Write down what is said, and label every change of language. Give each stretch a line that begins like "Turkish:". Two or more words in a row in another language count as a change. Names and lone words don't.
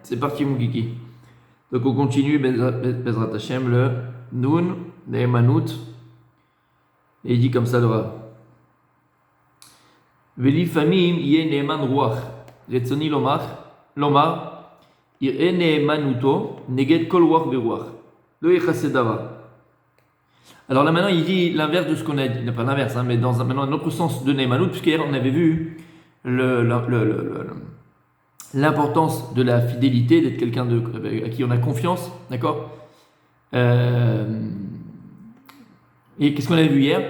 French: C'est parti mon kiki. Donc on continue,
Hebrew: בעזרת השם,
French: le Nun, Ne'emanut. Et il dit comme ça le Rav.
Hebrew: ולפעמים יהא נאמן רוח. רצוני לומר. יראה נאמנותו. נגד כל רוח ורוח. לא יכסה דבר.
French: Alors là maintenant il dit l'inverse de ce qu'on a dit. Pas l'inverse, mais dans maintenant un autre sens de Ne'emanut, puisqu'hier on avait vu l'importance de la fidélité, d'être quelqu'un à qui on a confiance, d'accord. Et qu'est-ce qu'on avait vu hier?